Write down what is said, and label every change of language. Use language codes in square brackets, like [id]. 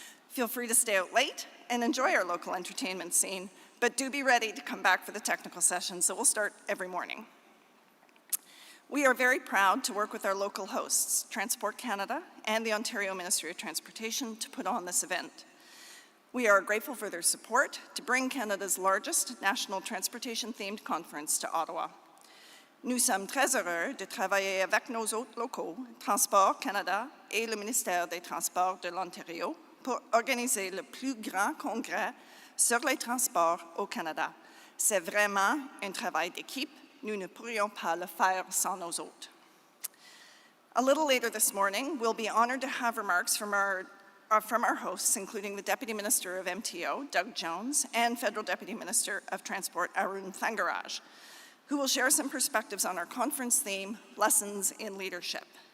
[en] Feel free to stay out late and enjoy our local entertainment scene, but do be ready to come back for the technical sessions that will start every morning. We are very proud to work with our local hosts, Transport Canada and the Ontario Ministry of Transportation, to put on this event. We are grateful for their support to bring Canada's largest national transportation-themed conference to Ottawa. [fr] Nous sommes très heureux de travailler avec nos hôtes locaux, Transport Canada et le ministère des Transports de l'Ontario, pour organiser le plus grand congrès sur les transports au Canada. C'est vraiment un travail d'équipe. Nous ne pourrions pas le faire sans nos hôtes. [en] A little later this morning, we'll be honored to have remarks from our hosts, including the Deputy Minister of MTO, Doug Jones, and Federal Deputy Minister of Transport, Arun Thangaraj, who will share some perspectives on our conference theme, Lessons in Leadership.